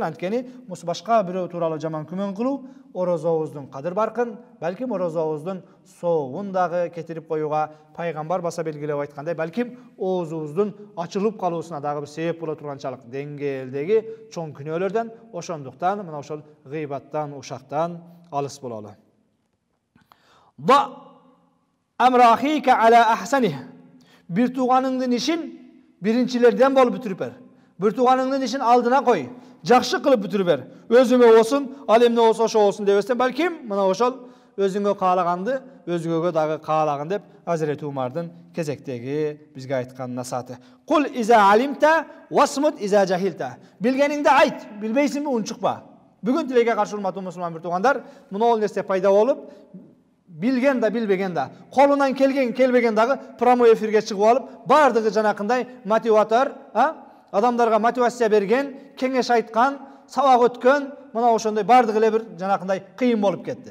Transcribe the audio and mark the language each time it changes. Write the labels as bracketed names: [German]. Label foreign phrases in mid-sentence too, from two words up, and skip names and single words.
[Kyrgyz] Анткени башка бирөө тууралуу жаман күмөн кылуу орозобуздун кадыр баркын, балким орозобуздун соогун дагы кетирип коюуга пайгамбар баса белгилеп айткандай, балким оозубуздун ачылып калуусуна дагы бир себеп боло турганчалык деңгээлдеги чоң күнөөлөрдөн. Ошондуктан мына ошол гыйбаттан, ушактан алыс болалы. [Arabic] ضع أمر أخيك على أحسنه. [Kyrgyz] Bir tuğanыңдын ишин биринчилерден болуп бүтүрүп бер. Bir tuğanыңдын ишин алдына кой. Жакшы кылып бүтүрүп бер. Өзүңө болсун, ал эмне болсо ошо болсун дебестен, балким мына ошол өзүңө каалаганды өзгөгө дагы каалагын деп Азирети Умардын кезектеги бизге айткан насаты. [Arabic] قل إذا علمت واصمت إذا جهلت. [Kyrgyz] Билгениңди айт, билбейсиңби унчукпа. Бүгүн тилекке каршы урматтуу мусулман бир туугандар, мына нерсе пайда болуп, билген да билбеген да, колунан келген келбеген дагы [Russian] прямой эфирге [Kyrgyz] чыгып алып, бардыгы жанакындай мотиватор, адамдарга мотивация берген, кеңеш айткан, сабак өткөн, мына ошондой бардыгы эле бир жанакындай кыйын болуп кетти.